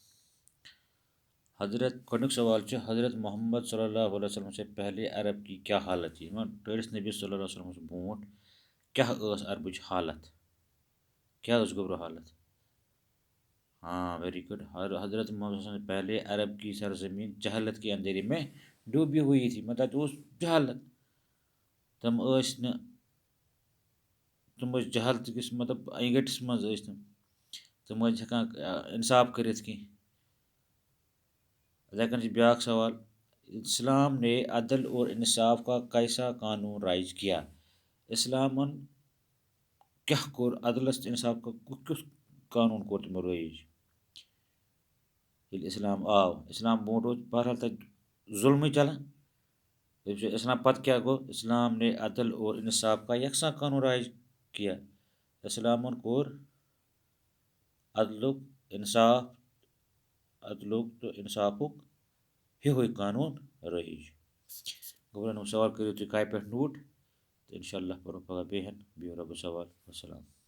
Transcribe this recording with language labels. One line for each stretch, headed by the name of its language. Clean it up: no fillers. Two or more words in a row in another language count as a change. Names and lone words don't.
Urdu: حضرت گۄڈنیُک سوال حضرت محمد صلی اللہ علیہ وسلم سے پہلے عرب کی کیا حالت تھی
Kashmiri: ٹٲرس نبی صلی اللہ علیہ وسلم برونٛٹھ کیا عربٕچ حالت کیا گوبرو حالت ہاں
English: very good
Urdu: حضرت محمد صلی اللہ علیہ وسلم سے پہلے عرب کی سرزمین جہالت کے اندھیرے میں ڈوبی ہوئی تھی مطلب جہالت تم
Kashmiri: جہالت کس مطلب اینگٹس مز تم ہیٚکان انصاف کرت کی لیکن بیاکھ سوال
Urdu: اسلام نے عدل اور انصاف کا کیسا قانون رائج کیا
Kashmiri: اسلامن کیا کور عدلس انصاف کا کس قانون کور تمو رائج ییٚلہِ اسلام آو اسلام برونٛٹھ اوس بہرحال تَتہِ ظُلمٕے چلان اسلام پتہٕ کیا گوٚو
Urdu: اسلام نے عدل اور انصاف کا یکساں قانون رائج کیا
Kashmiri: اسلامن کور عدلُک تہٕ انصافُک ہیوے قانون رائج گوٚبرن سوال کٔرِو تُہۍ کاپی پٮ۪ٹھ نوٹ تہٕ
Arabic: اِنشاء اللہ
Kashmiri: پَرو پگاہ بیٚیہِ بِہِو رۄبَس حوال وسلام